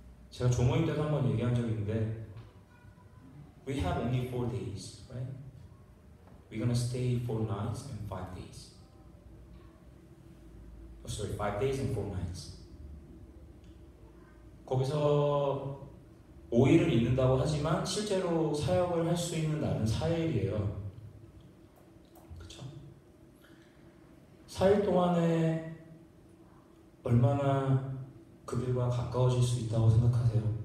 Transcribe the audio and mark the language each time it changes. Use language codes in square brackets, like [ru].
[ko] 제가 조모임 때도 한번 얘기한 적이 있는데, [en] We have only 4 days, right? We're gonna stay 4 nights and 5 days. Oh, sorry, 5 days and 4 nights. [ko] 거기서 5일을 있는다고 하지만 실제로 사역을 할 수 있는 날은 4일이에요. 그쵸? 4일 동안에 얼마나 그들과 가까워질 수 있다고 생각하세요?